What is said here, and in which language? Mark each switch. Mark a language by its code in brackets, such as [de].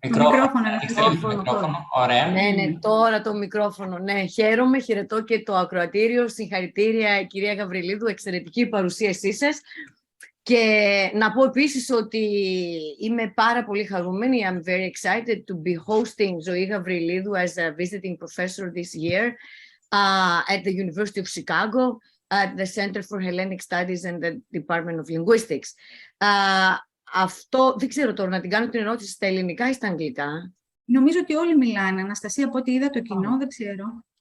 [el] Μικρόφωνο. Ωραία. Ναι, τώρα το μικρόφωνο. Ναι, χαίρομαι, χαιρετώ και το ακροατήριο. Συγχαρητήρια, κυρία Γαβριλίδου, εξαιρετική παρουσίασή σας. Και να πω επίσης ότι είμαι πάρα πολύ χαρούμενη. [en] I'm very excited to be hosting Zoe Gavriilidou as a visiting professor this year at the University of Chicago, at the Center for Hellenic Studies and the Department of Linguistics. [el] Αυτό, δεν ξέρω τώρα, να την κάνω την ερώτηση στα ελληνικά ή στα αγγλικά. Νομίζω ότι όλοι μιλάνε. Αναστασία, από ό,τι είδα το κοινό, δεν ξέρω.